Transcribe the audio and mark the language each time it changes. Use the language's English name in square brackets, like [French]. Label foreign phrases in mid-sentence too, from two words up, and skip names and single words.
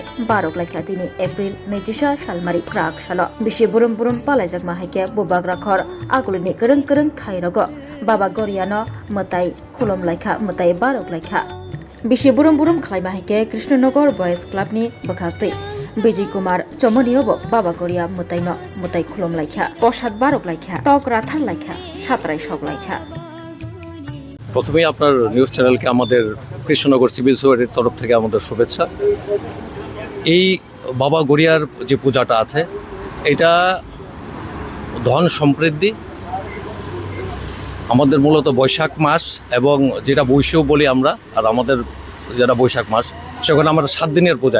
[Kok Borok] Baroklaikha dini April 24 salmari prak salo bisi burum-burum palaijak haike bubagra khor agulini kwrwng Thaio Baba Garia no Mwtai Khulumwi Baroklaikha bisi burum-burum khlaima haike Krishnanagar Boys Club ni bwkhakti Bijay Kumar Chomoniyobo Baba Garia Mwtai Khulumwi Posad Baroklaikha Tok Rathalaikha Satrai Soglaikha [Bangla] প্রথমেই আপনার নিউজ চ্যানেলকে আমাদের কৃষ্ণনগর সিভিল সোসাইটির তরফ থেকে আমাদের শুভেচ্ছা। এই বাবা গড়িয়ার যে পূজাটা আছে এটা ধন সমৃদ্ধি আমাদের মূলত বৈশাখ মাস এবং যেটা বৈশাখ বলি আমরা আর আমাদের যেটা বৈশাখ মাস সেখানে আমরা 7 দিনের পূজা।